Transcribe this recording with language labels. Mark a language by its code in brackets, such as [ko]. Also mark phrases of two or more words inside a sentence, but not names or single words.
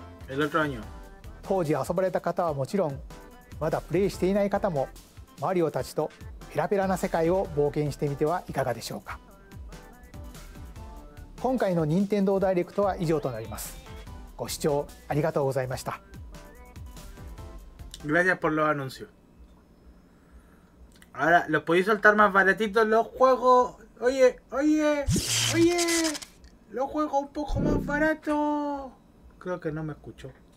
[ja] 当時遊ばれた方はもちろん、まだプレイしていない方もマリオたちとペラペラな世界を冒険してみてはいかがでしょうか。今回の任天堂ダイレクトは以上となります。ご視聴ありがとうございました。 [es] Gracias por los anuncios. Ahora, los podéis soltar más baratitos los juegos. Oye, los juegos un poco más baratos. Creo que no me escuchó.